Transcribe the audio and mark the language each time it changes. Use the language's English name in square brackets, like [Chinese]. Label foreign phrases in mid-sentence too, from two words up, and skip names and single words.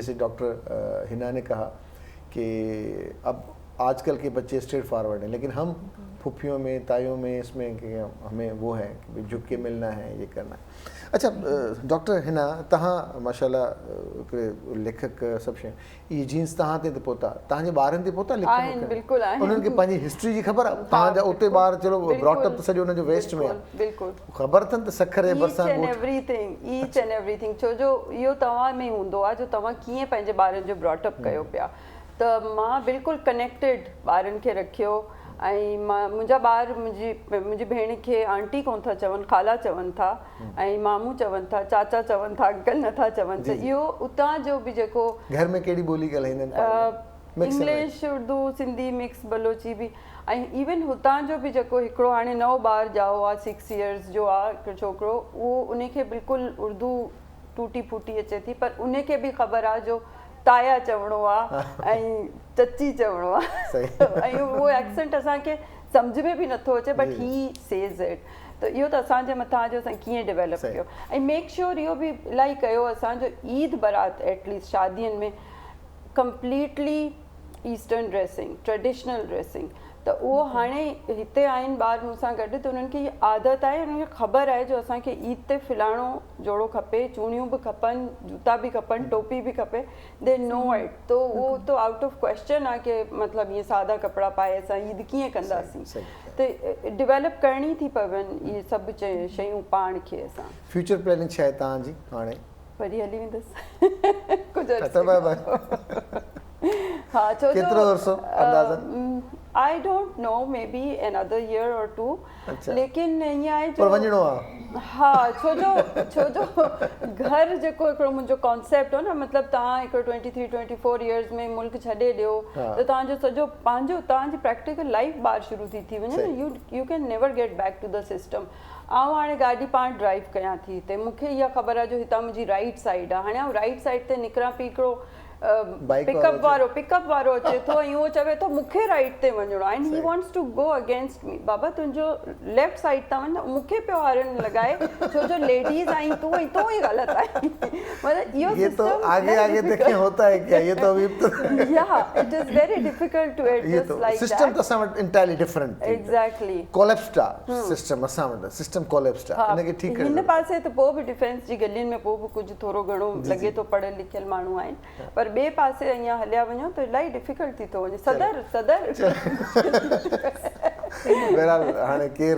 [Urdu] جیسے ڈاکٹر حنا نے کہا کہ اب آج کل کے بچے [English] straight forward [Urdu] ہیں، لیکن ہم پھپھیوں میں، تائیوں میں، اس میں کہ ہمیں وہ ہے کہ جھک کے ملنا ہے، یہ کرنا ہے. [Sindhi] अच्छा डॉक्टर हिना, तहां माशाल्लाह लेखक सब शइ, ये जीन्स तहां ते पोता, तहांजे ॿारनि ते पोता लिखनि, बिल्कुल आहे, उन्हनि खे पंहिंजी हिस्ट्री जी ख़बर आहे? तहांजा उते ॿार चलो [English] brought up [Sindhi] सॼो उनजो वेस्ट में आहे, बिल्कुल ख़बर अथनि त सखर जे भरिसां [English] each and everything, [Sindhi] छो जो इहो तव्हां में हूंदो आहे जो तव्हां कीअं पंहिंजे ॿारनि जो [English] brought up [Sindhi] कयो पिया। त मां बिल्कुलु कनेक्टेड ॿारनि खे रखियो, ऐं मुंहिंजा ॿार मुंहिंजी भेण खे आंटी कोन था चवनि, ख़ाला चवनि था, ऐं मामू चवनि था, चाचा चवनि था, अंकल नथा चवनि। त इहो उतां जो बि जेको घर में कहिड़ी ॿोली ॻाल्हाईंदा आहिनि? इंग्लिश, उर्दू, सिंधी मिक्स बलोची बि, ऐं इवन हुतां जो बि जेको हिकिड़ो हाणे नओं ॿार ॼाओ आहे 6 years जो आहे हिकिड़ो छोकिरो, उहो उनखे बिल्कुलु उर्दू टूटी फूटी अचे थी, पर उनखे बि ख़बर आहे जो ताया चवणो आहे ऐं चची चवणो आहे ऐं उहो एक्सेंट असांखे सम्झ में बि नथो अचे, [English] but he says it. [Sindhi] त इहो त असांजे मथां जो असां कीअं डेवलप कयो, ऐं [English] make sure [Sindhi] इहो बि इलाही कयो असांजो ईद बारात एटलीस्ट शादियुनि में [English] completely eastern dressing, traditional dressing. [Sindhi] त उहो हाणे हिते आहिनि ॿार मूंसां गॾु, त उन्हनि खे इहा आदत आहे, उन्हनि खे ख़बर आहे जो असांखे ईद ते फलाणो जोड़ो खपे, चूड़ियूं बि खपनि, जूता बि खपनि, टोपी बि खपे, [English] they know it. [Sindhi] त उहो त [English] out of question [Sindhi] आहे की मतिलबु ईअं सादा कपिड़ा पाए असां ईद कीअं कंदासीं। त डिवेलप करणी थी पवनि इहे सभु शयूं पाण खे। असां [English] future planning [Sindhi] छा आहे तव्हांजी हाणे? वरी हली वेंदसि कुझु हाँ, केतिरो अरसो अंदाज़न? [English] I don't know, maybe another year or two, [Sindhi] लेकिन ईअं आहे पर वञिणो आहे। हा, छो जो घर जेको हिकिड़ो मुंहिंजो कॉन्सेप्ट हो न, मतिलबु तव्हां हिकिड़ो 23-24 years में मुल्क छॾे ॾियो त तव्हांजो सॼो पंहिंजो तव्हांजी [English] practical life [Sindhi] ॿाहिरि शुरू थी वञे न, [English] you can never get back to the system. [Sindhi] आउं हाणे गाॾी पाण ड्राइव कयां थी हिते, मूंखे इहा ख़बर आहे जो हितां मुंहिंजी [English] right side [Sindhi] आहे, हाणे आउं [English] right side [Sindhi] ते निकिरां पई, हिकिड़ो पिकअप वारो अचे थो ऐं उहो चवे थो मूंखे राइट ते वञिणो आहे, [English] and he wants to go against me. [Sindhi] बाबा तुंहिंजो [English] left side [Sindhi] तां वञ, मूंखे पियो हारन लॻाए, छो जो लेडीज आई तूं ही ग़लति आई। मतलब इहो [Urdu] یہ تو آگے دیکھیں ہوتا ہے کیا، یہ تو ابھی [English] yeah it is very difficult to adjust like that. [Sindhi] सिस्टम तो असां [English] entirely different एग्जैक्टली [Sindhi] कोलैप्स्ड आहे सिस्टम, असां वटि सिस्टम कोलैप्स्ड आहे, इनखे ठीक करे हिन पासे त पोइ बि डिफेंस जी गलियुनि में पोइ बि कुझु थोरो घणो लॻे थो पढ़ियल लिखियल माण्हू आहिनि, पर ॿिए पासे अञा हलिया वञो त इलाही डिफिकल्ट थी थो वञे। सदर बहरहाल हाणे केर